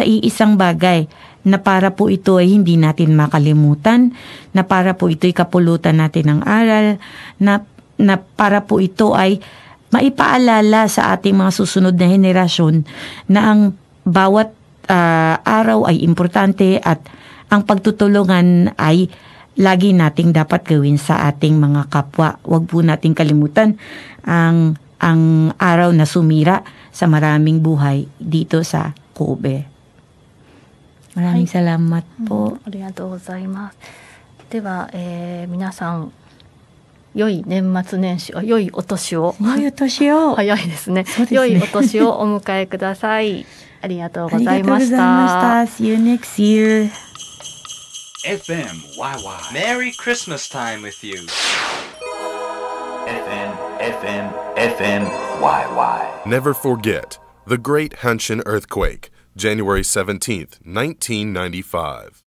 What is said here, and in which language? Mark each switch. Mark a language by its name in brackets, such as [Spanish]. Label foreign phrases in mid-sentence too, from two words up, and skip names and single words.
[Filipino] iisang bagay na para po ito ay hindi natin makalimutan, na para po ito ay kapulutan natin ng aral, na para po ito ay maipaalala sa ating mga susunod na henerasyon na ang bawat araw ay importante at ang pagtutulungan ay lagi nating dapat gawin sa ating mga kapwa. Huwag po nating kalimutan ang araw na sumira sa maraming buhay dito sa Kobe. Maraming salamat po. [Japanese] ありがとうございます。では、皆さん良い年末年始、良いお年を。良いお年を。早いですね。良いお年をお迎えください。ありがとうございました。 [English] See you next year. FMYY. Merry Christmas time with you. FMYY. Never forget the Great Hanshin Earthquake, January 17th, 1995.